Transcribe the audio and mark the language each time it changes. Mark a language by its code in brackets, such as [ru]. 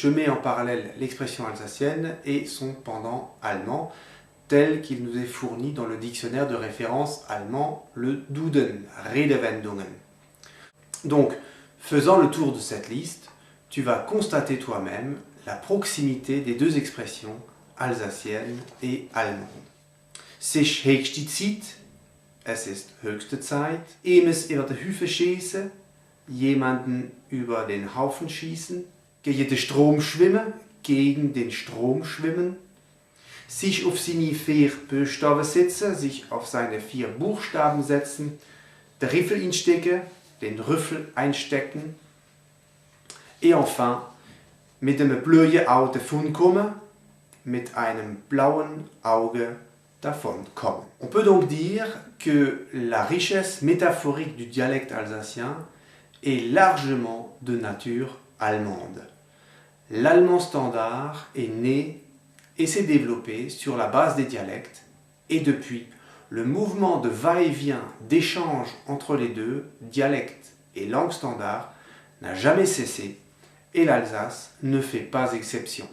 [fr] Je mets en parallèle l'expression alsacienne et son pendant allemand, tel qu'il nous est fourni dans le dictionnaire de référence allemand, le Duden, Redewendungen. Donc, faisant le tour de cette liste, tu vas constater toi-même la proximité des deux expressions alsacienne et allemande. [de] Sich höchste Zeit, es ist höchste Zeit, emes über die Hüfe schießen, jemanden über den Haufen schießen, gegen den Strom schwimmen, gegen den Strom schwimmen, sich auf seine 4 Buchstaben setzen, sich auf seine 4 Buchstaben setzen, den Riffel einstecken, den Rüffel einstecken, [fr] et enfin, [de] mit einem blöden Auge davonkommen, mit einem blauen Auge davonkommen. [fr] On peut donc dire que la richesse métaphorique du dialecte alsacien est largement de nature allemande. L'allemand standard est né et s'est développé sur la base des dialectes, et depuis, le mouvement de va-et-vient, d'échange entre les deux, dialecte et langue standard, n'a jamais cessé, et l'Alsace ne fait pas exception.